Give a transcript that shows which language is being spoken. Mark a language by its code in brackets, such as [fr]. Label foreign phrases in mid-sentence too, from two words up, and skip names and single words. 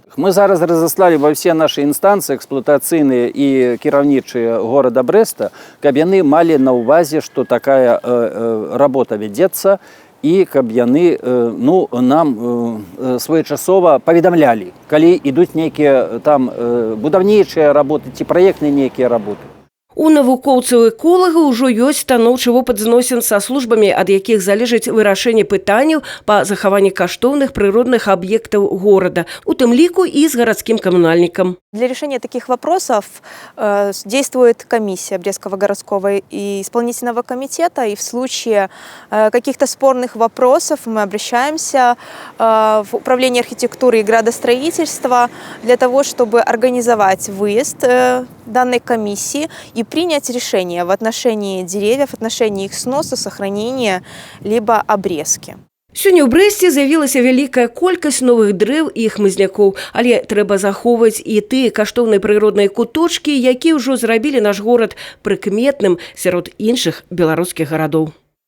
[be] Мы зараз разаслалі ва ўсе нашы інстанцыі эксплуатацыйныя і кіраўнічыя горада Брэста, каб яны малі на ўвазе, што такая работа вядзецца, і каб яны нам своечасова паведамлялі, калі ідуць нейкія там будаўнічыя работы ці праектныя нейкія работы. У навукоўцаў-эколага ўжо ёсць станоўчы вопыт зносін са службамі, ад якіх залежыць вырашэнне пытанняў па захаванні каштоўных прыродных аб'ектаў горада, у тым ліку і з гарадскім камунальнікам. [ru] Для решения таких вопросов действует комиссия Брестского городского и исполнительного комитета, и в случае каких-то спорных вопросов мы обращаемся в Управление архитектуры и градостроительства для того, чтобы организовать выезд данной комиссии и принять решение в отношении деревьев, в отношении их сноса, сохранения, либо обрезки. [be] Сёння ў Брэсце з'явілася вялікая колькасць новых дрэў і хмызнякоў, але трэба захоўваць і тыя каштоўныя прыродныя куточкі, якія ўжо зрабілі наш горад прыкметным сярод іншых беларускіх гарадоў.